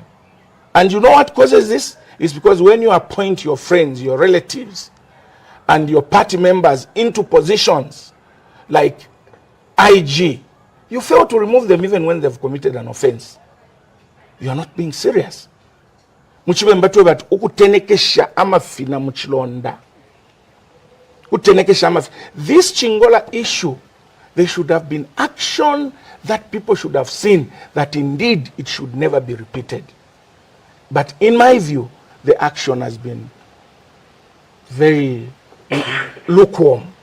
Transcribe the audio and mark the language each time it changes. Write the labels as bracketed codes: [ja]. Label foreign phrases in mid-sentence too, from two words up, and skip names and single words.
[en] And you know what causes this? It's because when you appoint your friends, your relatives, and your party members into positions like IG, you fail to remove them even when they've committed an offense. You are not being serious. [bem] Muchibembatwe bat ukutenekesha amafina muchilonda. [en] This Chingola issue, there should have been action that people should have seen that indeed it should never be repeated. But in my view, the action has been very lukewarm.